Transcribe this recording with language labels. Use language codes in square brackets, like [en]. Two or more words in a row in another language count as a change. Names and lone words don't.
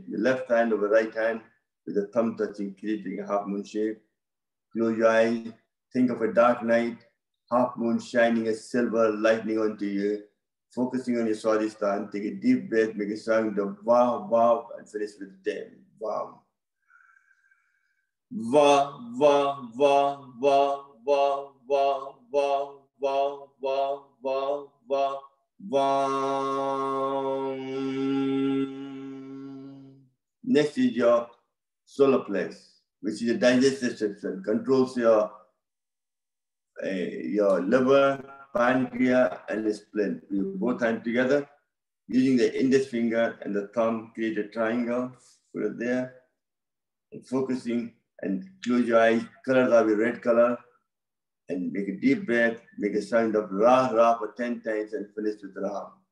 [en] Your left hand over right hand with the thumb touching, creating a half moon shape. Close your eyes, think of a dark night, half moon shining as silver lightning onto you. Focusing on your Swadhisthana, take a deep breath, make a sound of wow, wow, and finish with 10. Wow. Va, va, va, va, va, va, va, va, va, va, va, va. Next is your solar plex, which is a digestive system, controls your liver, pancreas, and the spleen. We both hands together, using the index finger and the thumb, create a triangle, put it there, and focusing, and close your eyes, color that with red color, and make a deep breath, make a sound of Ra, Ra for 10 times, and finish with Ra.